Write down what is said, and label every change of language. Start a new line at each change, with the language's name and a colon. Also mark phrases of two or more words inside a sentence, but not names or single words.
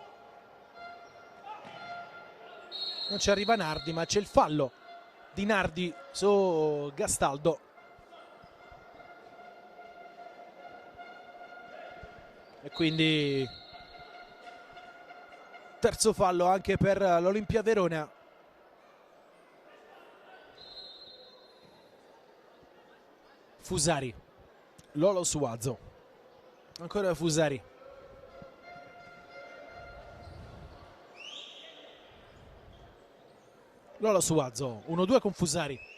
Italian: Non ci arriva Nardi, ma c'è il fallo di Nardi su Gastaldo. E quindi terzo fallo anche per l'Olimpia Verona. Fusari, Lolo Suazo, ancora Fusari. Lolo Suazo, 1-2 con Fusari.